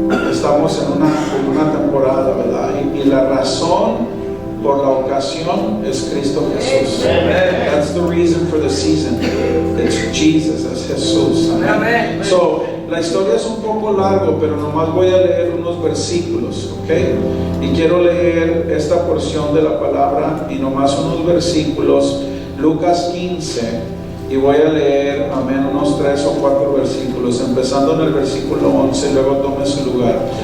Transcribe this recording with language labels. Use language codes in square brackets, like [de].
[es] Estamos en una temporada, ¿verdad? Y la razón por la ocasión es Cristo Jesús. [en] That's the reason for the season. It's Jesus, [es] es Jesús. Amén. So, la historia es un poco largo, pero nomás voy a leer unos versículos, ¿ok? Y quiero leer esta porción de la palabra y nomás unos versículos. Lucas 15. Y voy a leer, amén, unos 3 o 4 versículos, empezando en el versículo 11, luego tome su lugar.